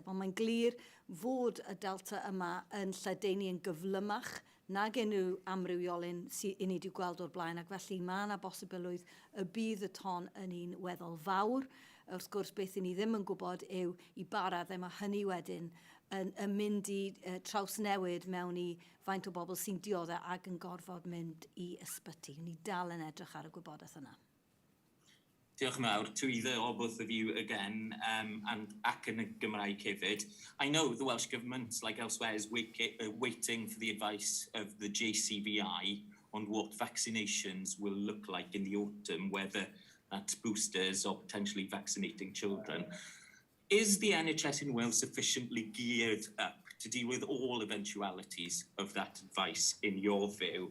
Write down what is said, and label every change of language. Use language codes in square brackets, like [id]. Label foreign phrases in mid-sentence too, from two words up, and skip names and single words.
[cy] Ond mae'n glir fod y Delta yma yn lledaenu yn gyflymach nag unrhyw amrywiolyn sydd i ni wedi gweld o'r blaen, ac felly mae yna bosibilwydd y bydd y ton yn un weddol fawr. Wrth gwrs, beth i ni ddim yn gwybod yw i bara ddim a hynny wedyn yn mynd i trawsnewid mewn i faint o bobl sy'n dioddau ac yn gorfod mynd i ysbyty. Ni dal yn edrych ar y gwybodaeth yna. Diolch yn fawr. [en] To either or both of you again, and [cy] ac yn y Gymraeg hefyd. [en] I know the Welsh Government, like elsewhere, is waiting for the advice of the JCVI on what vaccinations will look like in the autumn, whether that's boosters or potentially vaccinating children. Is the NHS in Wales sufficiently geared up to deal with all eventualities of that advice, in your view?